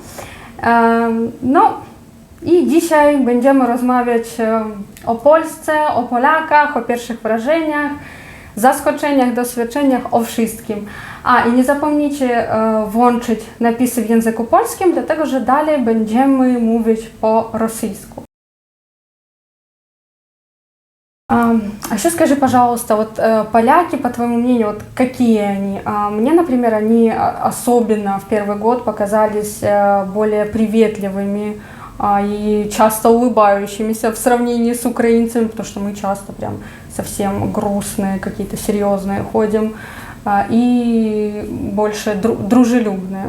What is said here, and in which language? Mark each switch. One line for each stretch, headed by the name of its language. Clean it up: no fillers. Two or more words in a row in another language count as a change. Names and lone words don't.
Polish: No i dzisiaj będziemy rozmawiać o Polsce, o Polakach, o pierwszych wrażeniach, zaskoczeniach, doświadczeniach, o wszystkim. I nie zapomnijcie włączyć napisy w języku polskim, dlatego że dalej będziemy mówić po rosyjsku.
Russian: А еще скажи, пожалуйста, вот поляки, по твоему мнению, вот какие они? Мне, например, они особенно в первый год показались более приветливыми и часто улыбающимися в сравнении с украинцами, потому что мы часто прям совсем грустные, какие-то серьезные ходим, и больше дружелюбные.